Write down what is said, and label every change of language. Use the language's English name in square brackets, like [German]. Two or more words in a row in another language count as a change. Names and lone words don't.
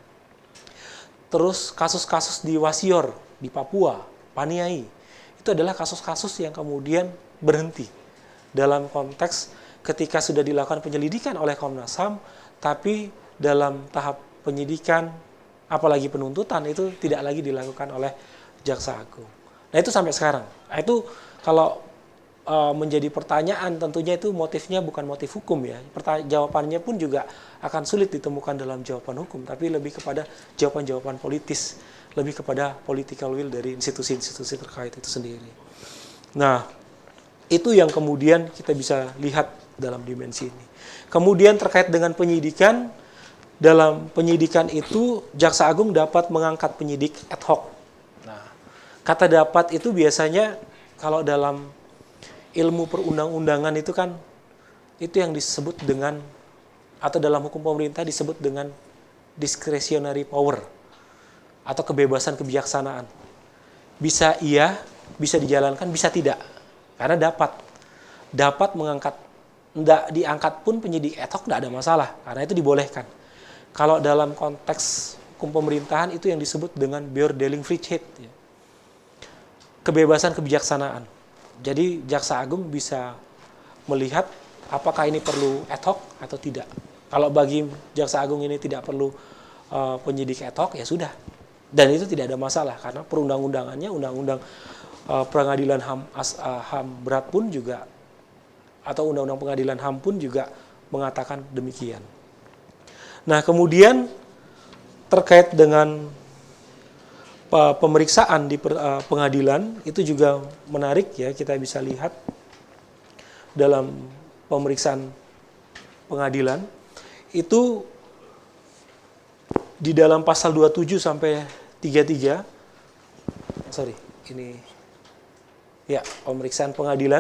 [Indonesian] Terus kasus-kasus di Wasior, di Papua, Paniai, itu adalah kasus-kasus yang kemudian berhenti dalam konteks ketika sudah dilakukan penyelidikan oleh Komnas HAM, tapi dalam tahap penyidikan, apalagi penuntutan, itu tidak lagi dilakukan oleh Jaksa Agung. Nah, itu sampai sekarang. Nah, itu kalau menjadi pertanyaan, tentunya itu motifnya bukan motif hukum ya. Jawabannya pun juga akan sulit ditemukan dalam jawaban hukum, tapi lebih kepada jawaban-jawaban politis, lebih kepada [English] political will [Indonesian] dari institusi-institusi terkait itu sendiri. Nah, itu yang kemudian kita bisa lihat dalam dimensi ini. Kemudian terkait dengan penyidikan, dalam penyidikan itu Jaksa Agung dapat mengangkat penyidik [Latin] ad hoc. [Indonesian] Nah, kata dapat itu biasanya kalau dalam ilmu perundang-undangan itu kan itu yang disebut dengan, atau dalam hukum pemerintah disebut dengan [English] discretionary power [Indonesian] atau kebebasan kebijaksanaan. Bisa iya, bisa dijalankan, bisa tidak. Karena dapat mengangkat, tidak diangkat pun penyidik [Latin] ad hoc [Indonesian] tidak ada masalah, karena itu dibolehkan. Kalau dalam konteks hukum pemerintahan itu yang disebut dengan Beurdeling-Vrijheid, ya. Kebebasan kebijaksanaan. Jadi Jaksa Agung bisa melihat apakah ini perlu [Latin] ad hoc [Indonesian] atau tidak. Kalau bagi Jaksa Agung ini tidak perlu penyidik [Latin] ad hoc, [Indonesian] ya sudah. Dan itu tidak ada masalah karena perundang-undangannya, undang-undang pengadilan HAM berat pun juga, atau undang-undang pengadilan HAM pun juga mengatakan demikian. Nah, kemudian terkait dengan pemeriksaan di pengadilan itu juga menarik ya, kita bisa lihat dalam pemeriksaan pengadilan itu di dalam pasal 27 sampai 33, ini ya, pemeriksaan pengadilan.